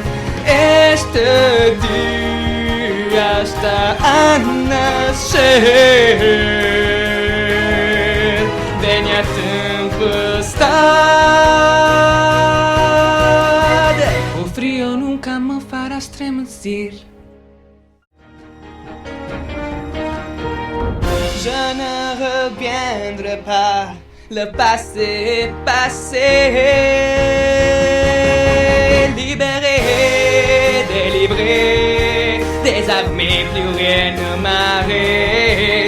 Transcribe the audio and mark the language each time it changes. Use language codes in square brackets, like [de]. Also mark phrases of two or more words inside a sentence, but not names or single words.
[pt] Este dia está a nascer. Venha tempestade, o frio nunca me fará estremecer. [fr] Je ne reviendrai pas, le passé est passé. Libéré, délivré, désarmé, plus rien ne m'arrête.